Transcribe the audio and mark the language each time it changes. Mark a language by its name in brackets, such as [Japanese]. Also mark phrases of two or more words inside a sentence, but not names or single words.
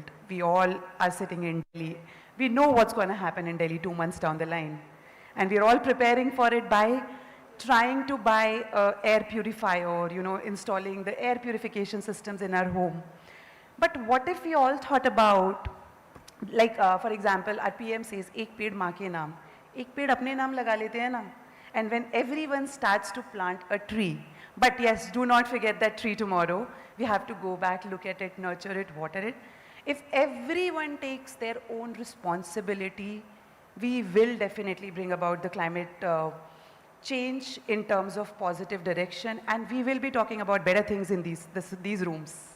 [English] We all are sitting in Delhi. We know what's going to happen in Delhi 2 months down the line. And we're all preparing for it by trying to buy an air purifier, installing the air purification systems in our home. But what if we all thought about, like for example, our PM says, [Hindi] "एक पेड़ माँ के नाम." एक पेड़ अपने नाम लगा लेते हैं ना? [English] And when everyone starts to plant a tree, but yes, do not forget that tree tomorrow. We have to go back, look at it, nurture it, water it. If everyone takes their own responsibility, we will definitely bring about the climate change in terms of positive direction, and we will be talking about better things in these rooms.